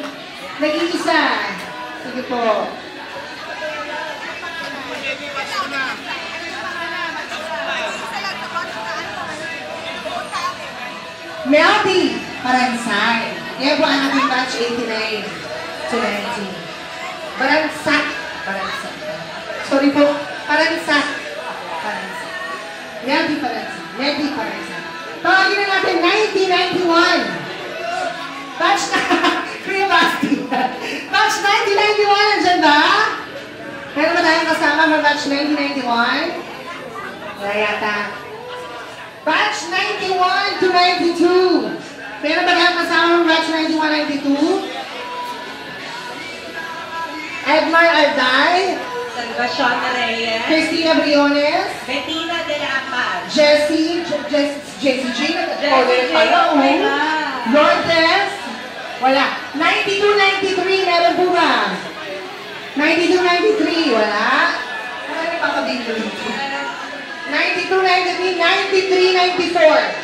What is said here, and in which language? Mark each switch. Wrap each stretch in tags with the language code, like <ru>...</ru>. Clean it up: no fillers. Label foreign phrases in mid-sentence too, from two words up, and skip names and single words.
<tl>Nag-iisa. Sige po. Melty Paransay. Yan po ang ating batch 89 to 19. Paransak. Paransak. Sorry po. Paransak. Paransak. Melty Paransay. Melty Paransay. Tawagin na natin 1991. Batch na. Kuya Basti. Batch 1991. Nandiyan ba? Meron ba tayong kasama ng batch 1991? Wala yata. Batch 91 to 92. Meron ba tayong kasama ng batch 91-92? Edmar Alday. Salvacion Reyes. Christina Briones. Bettina de la Paz. Jessie J. Lourdes. Wala. 92-93. Meron po ba? 92-93. Wala. Ano yung papabigyo dito? 92-93. 93-94.</tl>